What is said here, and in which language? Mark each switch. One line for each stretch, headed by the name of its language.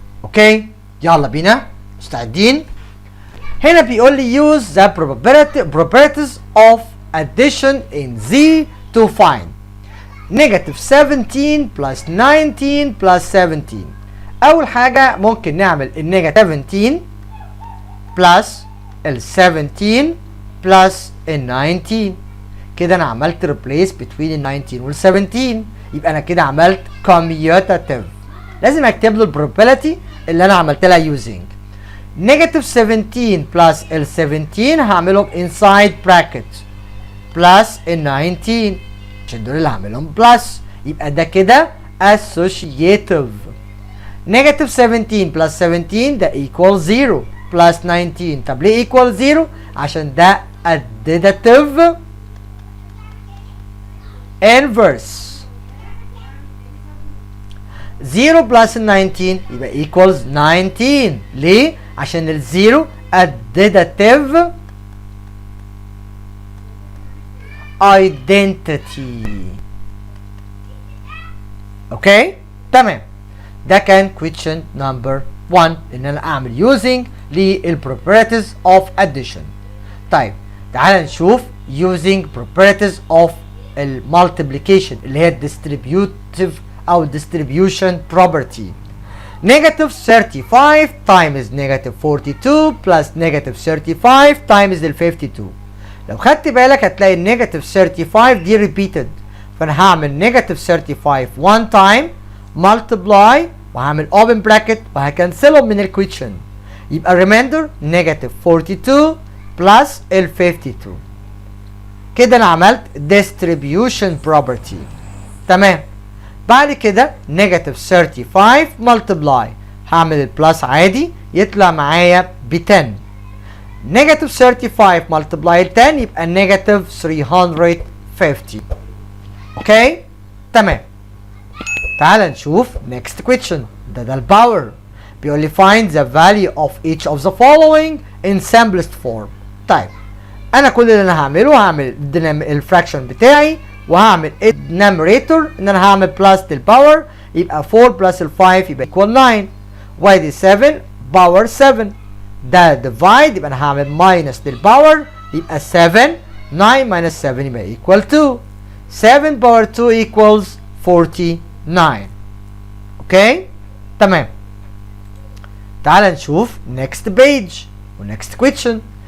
Arabic: اوكي يلا بينا مستعدين. هنا بيقول لي
English: use the properties of addition in Z to find negative 17 plus 19 plus 17.
Arabic: اول حاجة ممكن نعمل النيجاتيف 17 plus ال 17 plus ال 19. كده انا عملت replace between ال 19 وال 17. يبقى انا كده عملت commutative. لازم اكتب له البروبابيلتي اللي انا عملت لها using negative 17 plus ال 17 هعملهم inside bracket plus ال 19 عشان دول اللي هعملهم plus. يبقى ده كده associative. negative 17 plus 17 ده equal 0 plus 19. طب ليه equal 0؟ عشان ده additive inverse. 0 plus 19 يبقى equals 19. ليه؟ عشان الزيرو additive identity. اوكي تمام. ده كان question number 1 ان انا اعمل using للproperties of addition. طيب تعال نشوف using properties of multiplication اللي هي distributive او distribution property.
English: negative 35 times negative 42 plus negative 35 times ال 52.
Arabic: لو خدت بالك هتلاقي النيجاتيف 35 دي repeated، فانا هعمل نيجاتيف 35 one time multiply وهعمل open bracket وهكنسلهم من الكويشن، يبقى remainder نيجاتيف 42 plus ال 52. كده انا عملت distribution property. تمام. بعد كده نيجاتيف 35 multiply هعمل البلس عادي يطلع معايا ب 10. نيجاتيف 35 multiply ال 10 يبقى نيجاتيف 350. اوكي؟ تمام. تعال نشوف next question. ده الباور. بيقول لي
English: find the value of each of the following in simplest form.
Arabic: طيب انا كل اللي انا هعمل الفراكشن بتاعي وهعمل النيميريتور ان انا هعمل بلس للباور، يبقى 4 بلس ال 5 يبقى equal 9، وادي 7 باور 7. ده ديفايد يبقى انا هعمل ماينس للباور يبقى 7، 9 minus 7 يبقى equal 2. 7 باور 2 equals 49. اوكي؟ تمام. تعال نشوف next page و next question.